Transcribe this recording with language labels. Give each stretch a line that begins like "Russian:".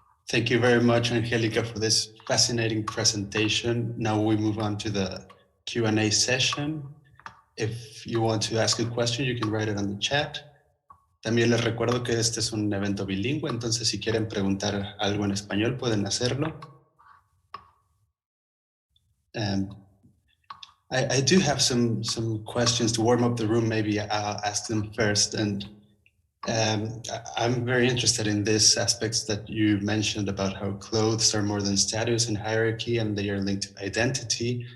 English: Thank you very much, Angelica, for this fascinating presentation. Now we move on to the Q&A session. If you want to ask a question, you can write it on the chat.
Spanish: También les recuerdo que este es un evento bilingüe, entonces si quieren preguntar algo en español, pueden hacerlo.
English: I do have some questions to warm up the room. Maybe I'll ask them first. And I'm very interested in these aspects that you mentioned about how clothes are more than status and hierarchy, and they are linked to identity.